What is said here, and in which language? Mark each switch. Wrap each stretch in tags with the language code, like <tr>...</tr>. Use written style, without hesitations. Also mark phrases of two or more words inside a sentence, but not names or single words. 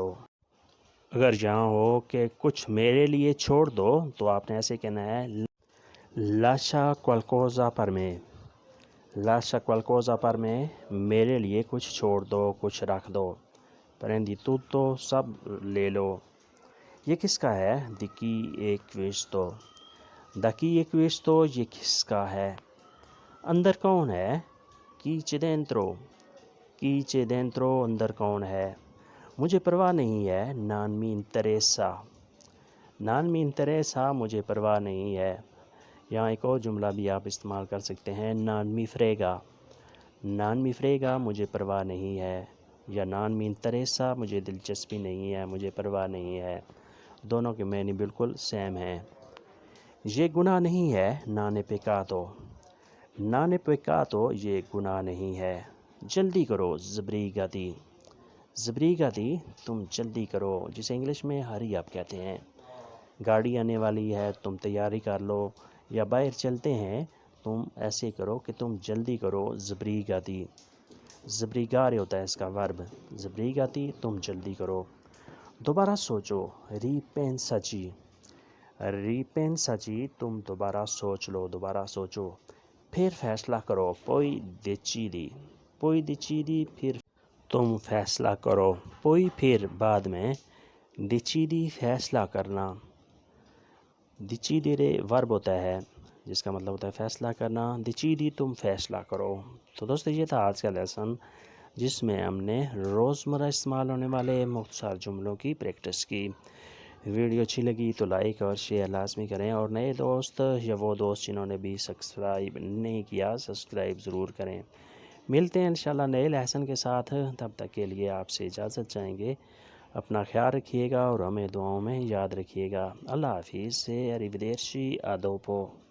<ur>اگر جہاں ہو کہ کچھ میرے لیے چھوڑ دو تو آپ نے ایسے کہنا ہے</ur> <it>lascia qualcosa per me، lascia qualcosa per me،</it> <ur>میرے لیے کچھ چھوڑ دو، کچھ رکھ دو،</ur> <it>prendi tutto</it> <ur>سب لے لو۔ یہ کس کا ہے؟</ur> <it>di chi è questo، da chi è questo</it> <ur>یہ کس کا ہے؟ اندر کون ہے؟</ur> <it>chi c'è dentro، chi c'è dentro</it> <ur>اندر کون ہے؟ مجھے پرواہ نہیں ہے،</ur> <it>non mi interessa، non mi interessa</it> <ur>مجھے پرواہ نہیں ہے۔ یہاں ایک اور جملہ بھی آپ استعمال کر سکتے ہیں،</ur> <it>non mi frega، non mi frega</it> <ur>مجھے پرواہ نہیں ہے، یا</ur> <it>non mi interessa</it> <ur>مجھے دلچسپی نہیں ہے، مجھے پرواہ نہیں ہے۔ دونوں کے معنی بالکل سیم ہیں۔ یہ گناہ نہیں ہے،</ur> <it>non è peccato، non è peccato</it> <ur>یہ گناہ نہیں ہے۔ جلدی کرو،</ur> <it>sbrigati، sbrigati</it> <ur>تم جلدی کرو، جسے انگلش میں</ur> <en>hurry up</en> <ur>کہتے ہیں۔ گاڑی آنے والی ہے، تم تیاری کر لو، یا باہر چلتے ہیں، تم ایسے کرو کہ تم جلدی کرو، sbrigati۔ sbrigare ہوتا ہے اس کا ورب، sbrigati تم جلدی کرو۔ دوبارہ سوچو،</ur> <it>ripensaci، ripensaci</it> <ur>تم دوبارہ سوچ لو، دوبارہ سوچو۔ پھر فیصلہ کرو،</ur> <it>poi decidi، poi decidi</it> <ur>پھر تم فیصلہ کرو، poi پھر بعد میں، decidi فیصلہ کرنا، decidere ورب ہوتا ہے جس کا مطلب ہوتا ہے فیصلہ کرنا، decidi تم فیصلہ کرو۔ تو دوستو یہ تھا آج کا لیسن جس میں ہم نے روزمرہ استعمال ہونے والے مختصر جملوں کی پریکٹس کی۔ ویڈیو اچھی لگی تو لائک اور شیئر لازمی کریں، اور نئے دوست یا وہ دوست جنہوں نے بھی سبسکرائب نہیں کیا سبسکرائب ضرور کریں۔ ملتے ہیں انشاءاللہ نئے لیسن کے ساتھ، تب تک کے لیے آپ سے اجازت چاہیں گے۔ اپنا خیال رکھیے گا اور ہمیں دعاؤں میں یاد رکھیے گا۔ اللہ حافظ سے</ur> <it>arrivederci a dopo۔</it>